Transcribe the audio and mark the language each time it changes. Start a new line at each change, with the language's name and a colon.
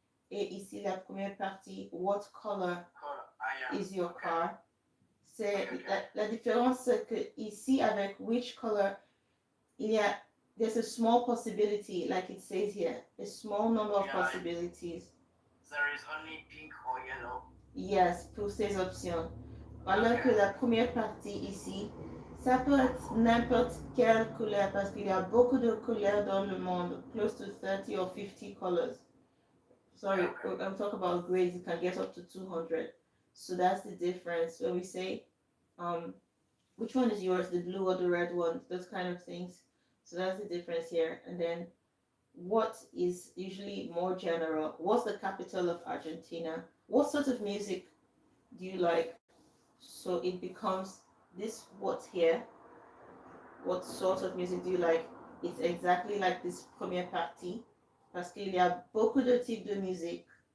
French: Et ici la première partie,
English: what color is your car?
French: C'est la différence, c'est que ici avec
English: which color, there's a small possibility, like it says here, a small number of possibilities. There is only pink or yellow.
French: Yes, pour ces options. Alors que la première partie ici, ça peut être n'importe quelle couleur parce qu'il y a beaucoup de couleurs dans le monde,
English: close to 30 or 50 colors. Sorry, I'm talking about grades, you can get up to 200. So that's the difference when we say, which one is yours, the blue or the red one, those kind of things. So that's the difference here. And then what is usually more general? What's the capital of Argentina? What sort of music do you like? So it becomes this what here. What sort of music do you like? It's exactly like this
French: première partie. Parce qu'il y a beaucoup de types de musique.